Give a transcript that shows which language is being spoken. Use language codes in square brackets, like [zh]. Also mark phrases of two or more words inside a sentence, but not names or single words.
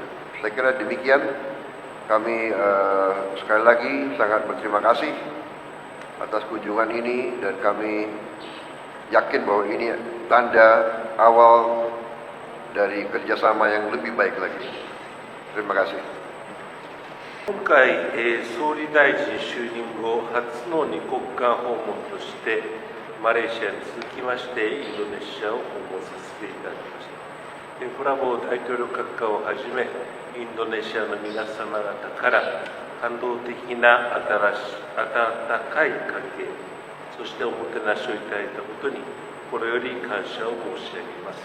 [id] Saya kira demikian. Kami sekali lagi sangat berterima kasih atas kunjungan ini dan kami yakin bahwa ini tanda awal dari kerjasama yang lebih baik lagi. Terima kasih. [ja] 今回、総理大臣就任後初の二国間訪問としてマレーシアに続きましてインドネシアを訪問させていただきました。プラボー大統領閣下をはじめインドネシアの皆様方から感動的な温かい関係、そしておもてなしをいただいたことに心より感謝を申し上げます。